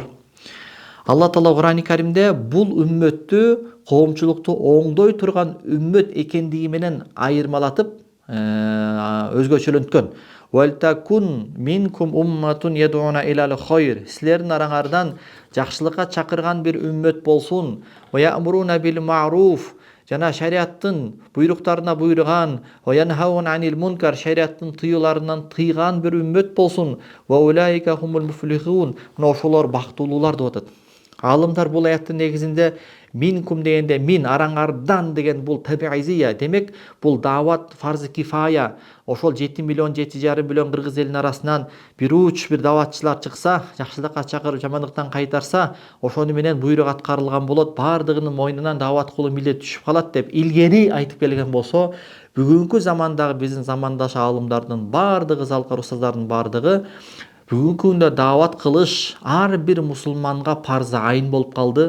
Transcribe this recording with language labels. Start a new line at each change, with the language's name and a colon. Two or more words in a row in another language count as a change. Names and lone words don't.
Kyrgyz: Алла Таала Кур'ан-ы Каримде бул үммөттү коомчулукту оңдой турган үммөт экендиги менен айырмалатып өзгөчөлөнткөн.
Arabic: ولتكن منكم أمة يدعون إلى الخير.
Kyrgyz: Силердин араңардан жакшылыкка чакырган бир үммөт болсун.
Arabic: ويأمرون بالمعروف.
Kyrgyz: Жана шариаттын буйруктарына буйруган,
Arabic: وينهون عن المنكر,
Kyrgyz: шариаттын тыюларынан тыйган бир үммөт болсун.
Arabic: وأولئك هم المفلحون.
Kyrgyz: Мына ошолор бактылуулар деп атат. Алымдар бул аяттын негизинде минкум дегенде мин араңардан деген бул табиизия. Демек бул даават фарзы кифая. Ошол 7 миллион 7,5 миллион кыргыз элинин арасынан бир бир дааватчылар чыкса, жакшылыкка чакырып жамандыктан кайтарса, ошону менен буйрук аткарылган болот, баардыгынын мойнунан даават кылуу милдет түшүп калат деп илгери айтып келген болсо, бүгүнкү замандагы биздин замандаш аалымдардын баардыгы, залкар устаздардын баардыгы бүгүнкү күндө даават кылыш ар бир мусулманга парзы айын болуп калды.